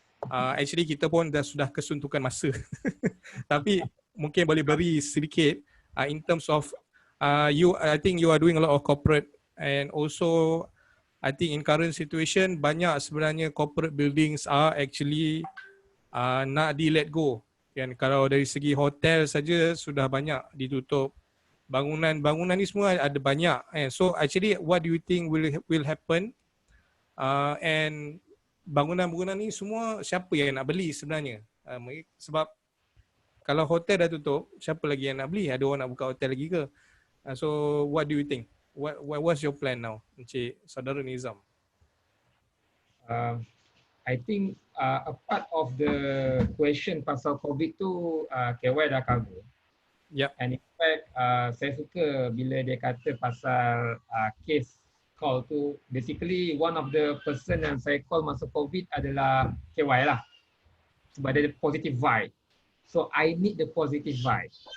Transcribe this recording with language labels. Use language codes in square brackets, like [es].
[ms] Actually kita pun sudah kesuntukan masa. Tapi mungkin boleh beri sedikit [en] in terms of I think you are doing a lot of corporate, and also I think in current situation [ms] banyak sebenarnya [en] corporate buildings are actually [ms] nak [en] let go. [ms] Kan, kalau dari segi hotel saja sudah banyak ditutup. Bangunan ni semua ada banyak. [en] So actually what do you think will happen? [ms] And bangunan ni semua siapa yang nak beli sebenarnya? Sebab kalau hotel dah tutup, siapa lagi yang nak beli? Ada orang nak buka hotel lagi ke? [en] So what do you think? What's your plan now, Encik Saudara Nizam? I think a part of the question [ms] pasal COVID tu KY dah [en] cover. Yep. And in fact, [ms] saya suka bila dia kata pasal case call tu. [en] Basically, one of the person [ms] yang saya [en] call [ms] masa COVID adalah KY lah. Sebab dia positive vibe. [en] So, I need the positive vibe.